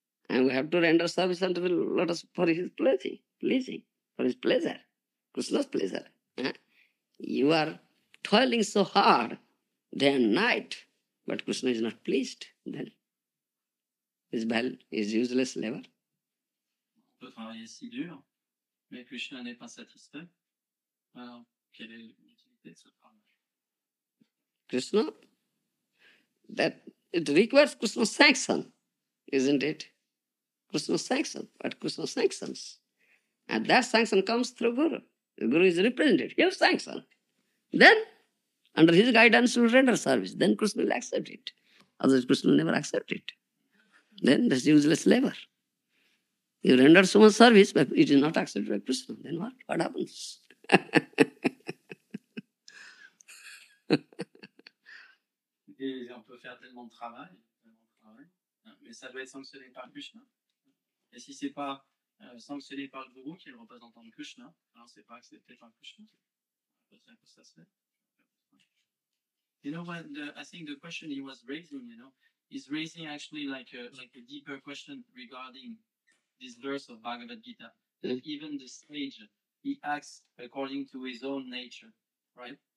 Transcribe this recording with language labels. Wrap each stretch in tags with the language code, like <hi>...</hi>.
<en>And we have to render service unto the Lotus for his pleasing, for his pleasure, Krishna's pleasure. You are toiling so hard day and night, but Krishna is not pleased. Then is useless labor.</en> <fr>On peut travailler si dur, mais Krishna n'est pas satisfait. Alors, quelle est l'utilité de ce travail?</fr> <en>Krishna, that it requires Krishna's sanction, isn't it? Krishna's sanction, but Krishna sanctions. And that sanction comes through Guru. The Guru is represented. He has sanction. Then, under his guidance, we will render service. Then Krishna will accept it. Otherwise Krishna will never accept it. Then that's useless labor. You render so much service, but it is not accepted by Krishna. Then what? What happens?</en> <fr>Et on peut faire tellement de travail, hein, mais ça doit être sanctionné par Krishna. Et si c'est pas sanctionné par le gourou, qui est le représentant de Krishna, alors c'est pas accepté par Krishna. C'est un peu ça se fait.</fr> <en>You know what? I think the question he was raising, is raising actually like a deeper question regarding this verse of Bhagavad Gita. That even the sage, he acts according to his own nature, right?</en>